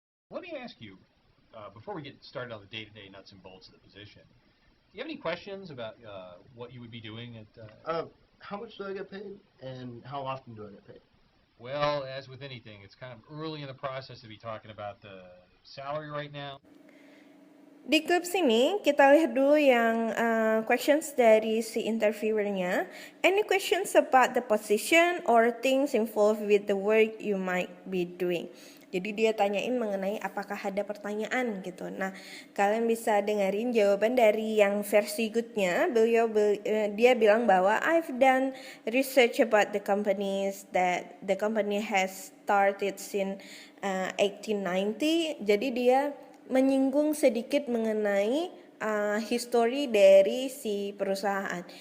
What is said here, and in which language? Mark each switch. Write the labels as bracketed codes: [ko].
[en] Let me ask you, before we get started on the day-to-day nuts and bolts of the position, do you have any questions about what you would be doing at... How much do I get paid, and how often do I get paid? Well, as with anything, it's kind of early in the process to be talking about the salary right now. [id] Di klip sini kita lihat dulu yang questions dari si interviewernya. [en] Any questions about the position or things involved with the work you might be doing? [id] Jadi dia tanyain mengenai apakah ada pertanyaan gitu. Nah, kalian bisa dengerin jawaban dari yang versi goodnya. [en] Dia bilang bahwa I've done research about the companies that the company has started since 1890. [id] Jadi dia menyinggung sedikit mengenai history dari si perusahaan.